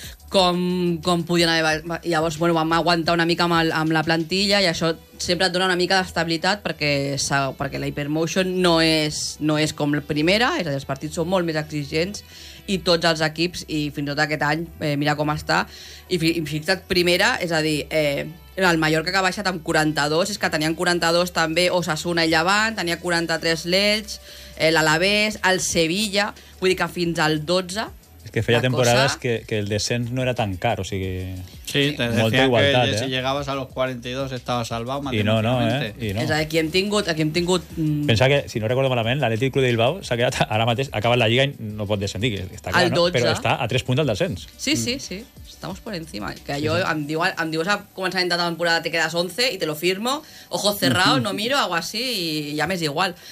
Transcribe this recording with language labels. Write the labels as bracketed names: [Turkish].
[Catalan] com podien haver... Llavors, bueno, vam aguantar una mica amb la plantilla i això sempre et dona una mica d'estabilitat perquè la Hypermotion no és com la primera, és a dir, els partits són molt més exigents i tots els equips, i fins i tot aquest any, mira com està, i fixa't primera, és a dir, el Mallorca que ha baixat amb 42, és que tenien 42 també Osasuna i Llevant, tenia 43 l'Elx, l'Alavés, el Sevilla, vull dir que fins al 12... Que feia temporades que el descens no era tan car, o sigui... [Spanish] Sí, te decía que si llegabas a los 42 estabas salvado matemáticamente. [Catalan] I no. És a dir, aquí hem tingut... Pensa que, si no recordo malament, l'Atlètic Club de Bilbao s'ha quedat, ara mateix, acaba la Lliga i no pot descendir, que està clar, no? Però està a 3 punts del descens. [Spanish] Sí. Estamos por encima. [Catalan] Que jo, em dius a començament de temporada, [Spanish] te quedas 11 i te lo firmo, ojos cerrados, no miro, hago así i [Catalan] ja m'és igual.